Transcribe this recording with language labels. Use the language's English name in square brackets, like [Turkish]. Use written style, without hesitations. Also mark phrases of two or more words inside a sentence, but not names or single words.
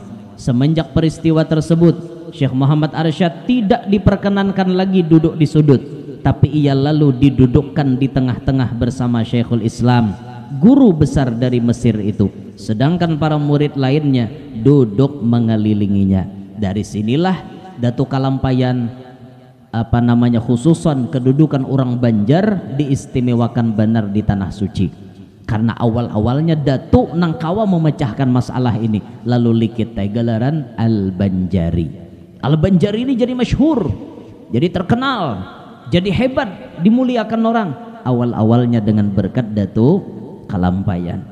[Indonesian] Semenjak peristiwa tersebut, Syekh Muhammad Arsyad tidak diperkenankan lagi duduk di sudut, tapi ia lalu didudukkan di tengah-tengah bersama Syekhul Islam, guru besar dari Mesir itu, sedangkan para murid lainnya duduk mengelilinginya. Dari sinilah Datuk Kalampayan khususan kedudukan orang Banjar diistimewakan benar di tanah suci, karena awal-awalnya Datuk nangkawa memecahkan masalah ini, lalu likit gelaran Al-Banjari. Al-Banjari ini jadi masyhur, jadi terkenal, jadi hebat, dimuliakan orang awal-awalnya dengan berkat Datuk Kalampayan.